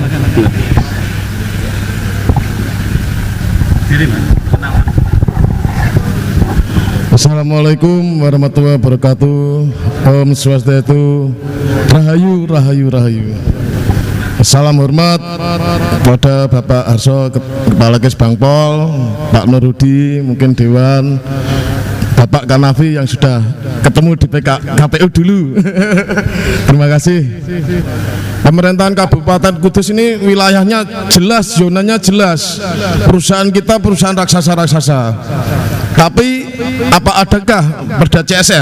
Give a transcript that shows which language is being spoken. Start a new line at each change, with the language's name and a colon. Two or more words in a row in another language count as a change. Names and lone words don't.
Arabic: السلام عليكم ورحمة الله وبركاته.
Balinese: Om Swastiastu, Rahayu, Rahayu, Rahayu.
Indonesian: Salam hormat pada Bapak Harso, Kepala Kes Bangpol, Pak Nurhudi, mungkin Dewan, Bapak Kanafi yang sudah ketemu di KPU dulu. Terima kasih. Pemerintahan Kabupaten Kudus ini wilayahnya jelas, zonanya jelas. Perusahaan kita perusahaan raksasa-raksasa. Tapi apa adakah perda CSR?